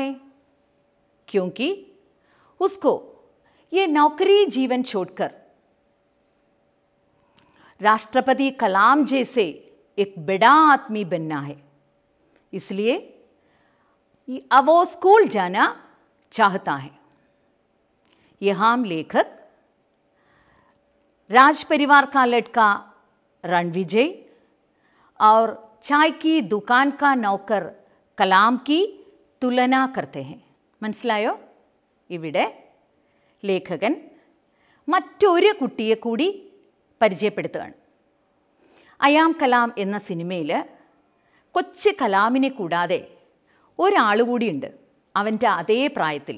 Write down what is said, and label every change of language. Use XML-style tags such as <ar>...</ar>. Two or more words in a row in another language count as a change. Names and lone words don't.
<hi>क्योंकि उसको ये नौकरी जीवन छोड़कर राष्ट्रपति कलाम जैसे एक बड़ा आदमी बनना है, इसलिए अब वो स्कूल जाना चाहता है. यहाँ लेखक राज परिवार का लड़का रणविजय और चाय की दुकान का नौकर കലാം की तुलना करते हैं.</hi> <ml>മനസ്സിലായോ? ഇവിടെ ലേഖകൻ മറ്റൊരു കുട്ടിയെ കൂടി പരിചയപ്പെടുത്തുകയാണ്. അയാം കലാം എന്ന സിനിമയിൽ കൊച്ചു കലാമിനെ കൂടാതെ ഒരാൾ കൂടിയുണ്ട് അവൻ്റെ അതേ പ്രായത്തിൽ.</ml>